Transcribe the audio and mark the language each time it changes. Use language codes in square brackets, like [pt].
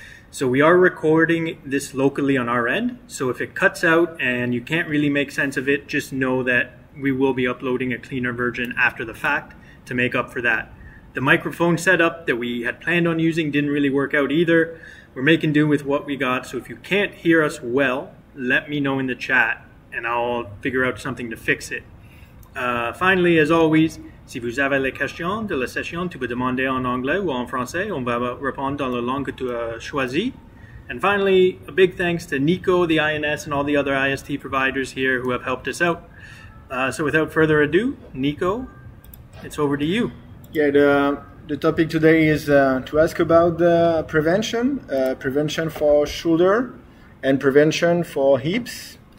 [en] So we are recording this locally on our end. So if it cuts out and you can't really make sense of it, just know that we will be uploading a cleaner version after the fact to make up for that. The microphone setup that we had planned on using didn't really work out either. We're making do with what we got. So if you can't hear us well, let me know in the chat and I'll figure out something to fix it. Finally, as always, [fr] si vous avez les questions de la session, tu peux demander en anglais ou en français. On va répondre dans la langue que tu as choisie. [en] And finally, a big thanks to Nico, the INS, and all the other IST providers here who have helped us out. So without further ado, Nico, it's over to you. Yeah, the topic today is to ask about the prevention for shoulder and prevention for hips.